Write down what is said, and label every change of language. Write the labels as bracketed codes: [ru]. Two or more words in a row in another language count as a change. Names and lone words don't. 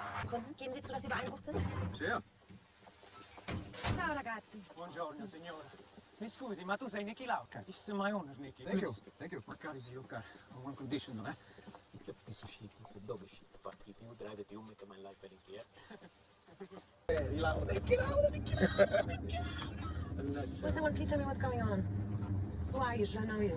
[de] Sekunden. Geben Sie zu, dass Sie beeindruckt sind? Sehr. [it] Ciao, ragazzi. Buongiorno, signora. Mi scusi, ma tu sei Niki Lauda? [en] It's my owner, Niki. Thank you. Please. Thank you. My car is your car. On one condition, eh? It's a piece of shit, it's a dog shit, but if you drive it, you make my life very clear. Will someone please tell me what's going on? Who are you? Should I know you?